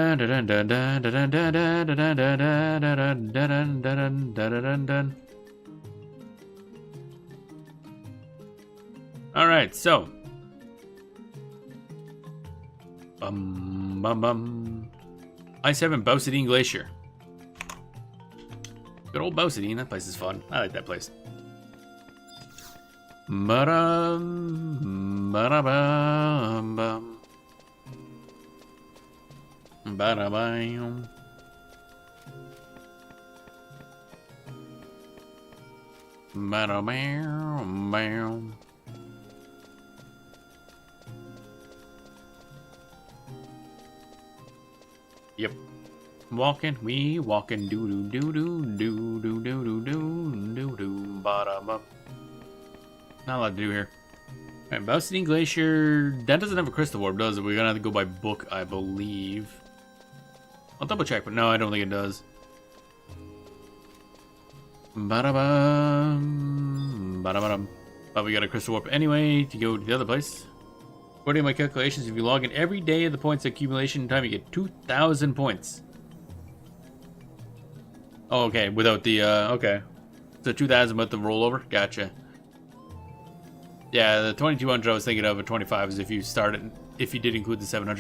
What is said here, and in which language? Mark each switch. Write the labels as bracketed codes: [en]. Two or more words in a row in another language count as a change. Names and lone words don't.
[en] Alright, so. Ice Heaven Bow-Sitting Glacier. Good old Bow-Sitting, that place is fun. I like that place. Ba-dum, ba-da-bam. Ba-da-bam. Yep. Walking, we walking, doo doo doo doo doo doo doo doo doo doo doo ba-da-bum. Not a lot to do here. Alright, Bow-Sitting Glacier. That doesn't have a crystal orb, does it? We're gonna have to go by book, I believe. I'll double check, but no, I don't think it does. Ba-da-bum. Ba-da-ba-dum. But we got a crystal orb anyway to go to the other place. According to my calculations, if you log in every day of the points accumulation time, you get 2,000 points. Oh, okay, without the, okay. So 2,000 with the rollover? Gotcha. Yeah, the 2,200 I was thinking of, but 25 is if you started, if you did include the 700.